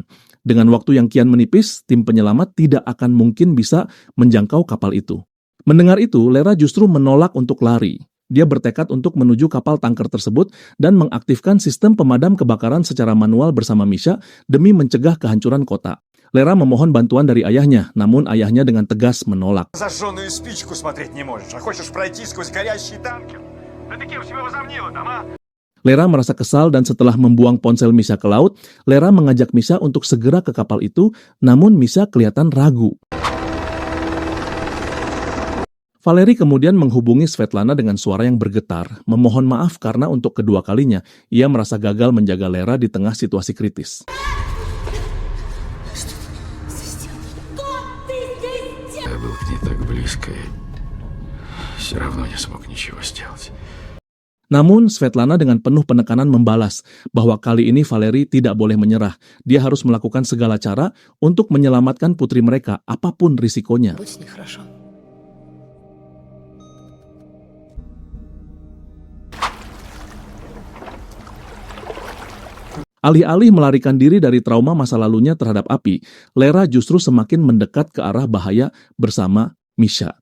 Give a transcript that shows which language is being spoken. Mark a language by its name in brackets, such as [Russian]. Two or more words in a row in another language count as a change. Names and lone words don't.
[Indonesian] Dengan waktu yang kian menipis, tim penyelamat tidak akan mungkin bisa menjangkau kapal itu. Mendengar itu, Lera justru menolak untuk lari. Dia bertekad untuk menuju kapal tanker tersebut dan mengaktifkan sistem pemadam kebakaran secara manual bersama Misha demi mencegah kehancuran kota. Lera memohon bantuan dari ayahnya, namun ayahnya dengan tegas menolak. [Russian] Зажженную спичку смотреть не можешь, а хочешь пройти сквозь горящий танкер? Да ты кем себя возомнила там, а? [Indonesian] Lera merasa kesal dan setelah membuang ponsel Misha ke laut, Lera mengajak Misha untuk segera ke kapal itu, namun Misha kelihatan ragu. Valerie kemudian menghubungi Svetlana dengan suara yang bergetar, memohon maaf karena untuk kedua kalinya ia merasa gagal menjaga Lera di tengah situasi kritis. [Russian] Я был к ней так близко и все равно не смог ничего сделать. [Indonesian] Namun, Svetlana dengan penuh penekanan membalas bahwa kali ini Valerie tidak boleh menyerah. Dia harus melakukan segala cara untuk menyelamatkan putri mereka, apapun risikonya. [Russian] Будь с ней хорошо. [Indonesian] Alih-alih melarikan diri dari trauma masa lalunya terhadap api, Lera justru semakin mendekat ke arah bahaya bersama Misha.